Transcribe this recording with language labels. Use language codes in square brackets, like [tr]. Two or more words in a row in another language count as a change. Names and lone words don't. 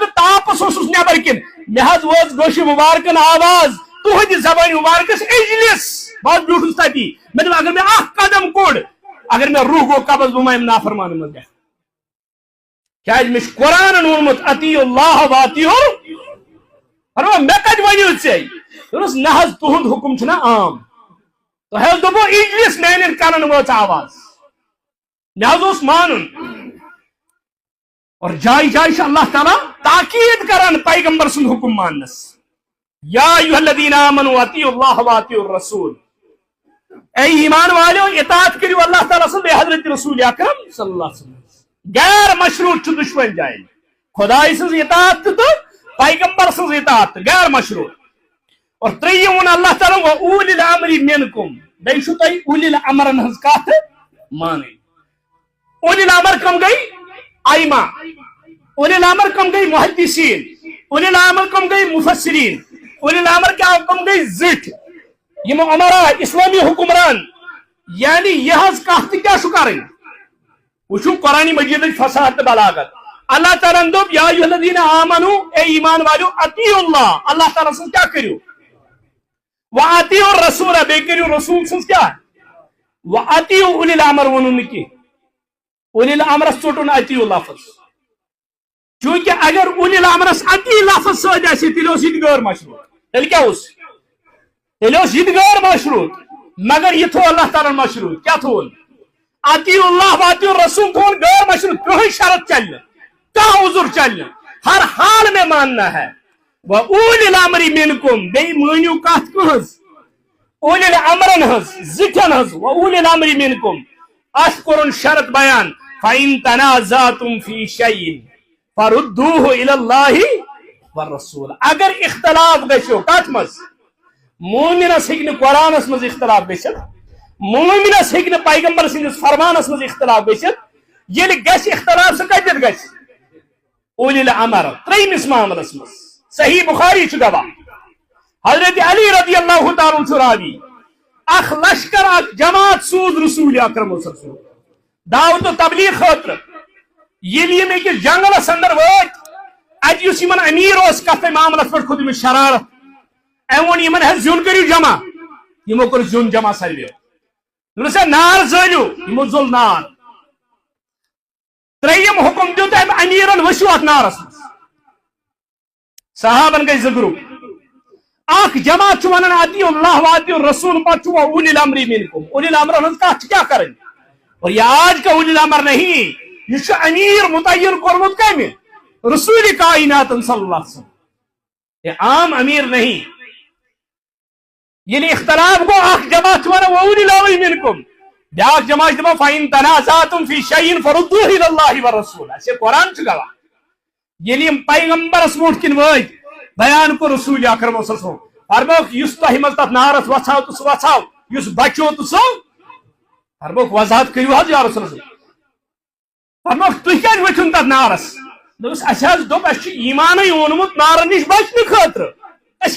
[ks] بہٕ تاپس اوسُس نیبر کِنۍ مےٚ حظ وٲژ گوشہِ مُبارکن آواز تُہنٛدِ زبانہِ مُبارکس اجلس بہٕ حظ بیوٗٹھُس تتی مےٚ دوٚپ اگر مےٚ اکھ قدم کوٚڑ اگر مےٚ روح گوٚو قبض بہٕ ما یِمہٕ نافرمانن منٛز گژھِ کیازِ مےٚ چھُ قرآنن ووٚنمُت [ar] اطیعوا اللہ واطیعوا [ks] فرموو مےٚ کتہِ ؤنِو ژےٚ دوٚپنس نہ حظ تُہُنٛد حُکم چھُنہ عام تۄہہِ حظ دوٚپوٕ اجلس میانٮ۪ن کنن وٲژ آواز مےٚ حظ اوس مانُن اور جائے جائے چھُ اللہ تعالیٰ تاکید کران پیغمبر سُنٛد حُکم ماننس [ar] یا ایھا الذین آمنوا اطیعوا اللہ واطیعوا الرسول [ks] اے ایمان والیو اطاعت کٔرِو اللہ تعالیٰ سٕنٛز بیٚیہِ حضرت رسول اکرم [ar] صلی اللہ علیہ وسلم [ks] غیر مشروط چھُ دُشوَنۍ جایہِ خۄداے سٕنٛز اطاعت تہٕ پیغمبر سٕنٛز اطاعت تہٕ غیر مشروط اور ترٛیٚیِم ووٚن اللہ تعالیٰ [ar] وَأوٗلِی الْأَمْرِ مِنکُم [ks] بیٚیہِ چھُو تۄہہِ اوٗلِی الْأَمرن ہٕنٛز کتھ مانٕنۍ اوٗلِی الْأَمر کم گٔے ائمہ اوٗلِی الْأمر کم گٔے محدثیٖن اوٗلِی الْأمر کم گٔے مُفسریٖن اوٗلِی الْأمر کم گٔے زِٹھۍ یِم عمرا اسلامی حکمران یعنی یِہٕنٛز کتھ تہِ کیاہ چھُ کرٕنۍ وٕچھو قرآنِ مجیدٕچ فصاحت تہٕ بلاغت اللہ تعالیٰ ہن دوٚپ [ar] یا ایھا الذین آمنوا [ks] اے ایمان والیو [ar] اطیعوا اللہ [ks] اللہ تعالیٰ سٕنٛز کیاہ کٔرِو [ar] واطیعوا الرسول [ks] بیٚیہِ کٔرِو رسول سٕنٛز کیاہ [ar] واطیعوا اوٗلِی الْأمر [ks] ووٚنُن نہٕ کینٛہہ اوٗلِی الْأمرس ژوٚٹُن اطیعوا لفظ چوٗنکہِ اگر اوٗلِی الْأمرس اطیع لفظ سۭتۍ آسہِ تیٚلہِ اوس یہِ تہِ غٲر مشروط تیٚلہِ کیاہ اوس تیٚلہِ اوس یہِ تہِ غٲر مشروط مگر یہِ تھوٚو اللہ تعالیٰ ہن مشروط کیاہ تھوٚوُن [ar] اطیعوا اللہ واطیعوا الرسول [ks] تھوٚوُن غٲر مشروط کٕہٕنۍ شرط چلہِ نہٕ کانٛہہ عذر چلہِ نہٕ [ur] ہر حال میں ماننا ہے [ar] وَأُولِی الْأَمْرِ مِنکُم [ks] بیٚیہِ مٲنِو کتھ کٕہٕنٛز اوٗلِی الْأَمرن ہٕنٛز زِٹھٮ۪ن ہٕنٛز وَأُولِی [ar] الْأَمْرِ مِنکُم [ks] اَتھ کوٚرُن شرط بیان [ar] فَإِن تَنَازَعْتُمْ فِی شَیْءٍ فَرُدُّوهُ إِلَى اللہِ وَالرَّسُولِ [ks] اگر اختلاف گژھیو کتھ منٛز مومنس ہیٚکہِ نہٕ قرآنس منٛز اختلاف گٔژھِتھ مومنس ہیٚکہِ نہٕ پیغمبر سٕنٛدِس فرمانس منٛز اختلاف گٔژھِتھ ییٚلہِ گژھِ اختلاف سُہ کتٮ۪تھ گژھِ اوٗلِی الْأَمر ترٛیٚیمِس معاملس منٛز صحیح بخاری چھُ گواہ حضرت علی رضی اللہ تعالیٰ چھُ راوی اکھ لشکر اکھ جماعت سوٗز رسول اکرم [ar] صلی اللہ علیہ وسلم [ks] دعوت و تبلیغ خٲطرٕ ییٚلہِ یِم أکِس جنگلس اندر وٲتۍ اتہِ یُس یِمن امیر اوس کتھ معاملس پٮ۪ٹھ کھوٚت أمِس شرارت أمۍ ووٚن یِمن حظ زیُن کٔرِو جمع یِمو کوٚر زیُن جمع ساروِیو دوٚپنس ہے نار زٲلِو یِمو زول نار ترٛیٚیِم حُکم دیُت أمۍ امیٖرن ؤسِو اتھ نارس منٛز صحابن گٔے زٕ گروپ اکھ جماعت چھُ ونان [ar] اطیعوا اللہ واطیعوا الرسول [ks] پتہٕ چھُ [ar] اوٗلِی الْأَمْرِ مِنکُم [ks] اوٗلِی الْأَمرن ہٕنٛز کتھ چھِ کیاہ کرٕنۍ [ur] اور یہ آج کا اوٗلِی الْأَمر نہیں [ks] یہ چھُ امیر متعین کوٚرمُت کمہِ رسول کائنات [ar] صلی اللہ علیہ وسلم [ur] یہ عام امیر نہیں [ks] ییٚلہِ اختلاف گوٚو اکھ جماعت چھُ ونان [ar] اوٗلِی الْأَمْرِ مِنکُم [ks] بیاکھ جماعت چھِ دپان [ar] فَإِن تَنَازَعْتُمْ فِی شَیْءٍ فَرُدُّوهُ إِلَى اللہِ وَالرَّسُولِ [ks] اَسہِ قرآن چھُ گواہ ییٚلہِ یِم پیغمبرس برونٛٹھ کِنۍ وٲتۍ بیان کوٚر رسول اکرم [ar] صلی اللہ علیہ وسلم [ks] فرمووُکھ یُس تۄہہِ منٛز تتھ نارس وژھاو تہٕ سُہ وژھاو یُس بچو تہٕ سُہ فرمووُکھ وضاحت کٔرِو حظ [ar] یا رسول اللہ [ks] فرمووُکھ تُہۍ کیازِ ؤتھِو تتھ نارس دوٚپُس اَسہِ حظ دوٚپ اَسہِ چھُ ایٖمانٕے اوٚنمُت نارن نِش بچنہٕ خٲطرٕ أسۍ